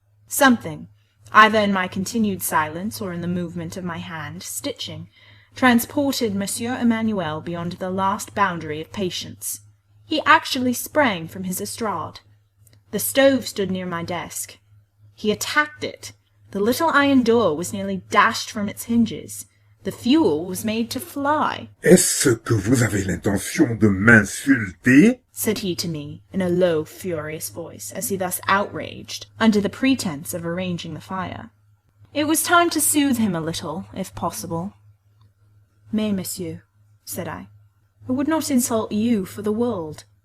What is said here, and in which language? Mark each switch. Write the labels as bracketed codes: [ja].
[en] Something, either in my continued silence or in the movement of my hand, stitching, transported Monsieur Emmanuel beyond the last boundary of patience. He actually sprang from his estrade. The stove stood near my desk. He attacked it. The little iron door was nearly dashed from its hinges. The fuel was made to fly. [fr] Est-ce que vous avez l'intention de m'insulter? [en] Said he to me, in a low, furious voice, as he thus outraged, under the pretence of arranging the fire. It was time to soothe him a little, if possible. [fr] Mais, monsieur, [en] said I would not insult you for the world.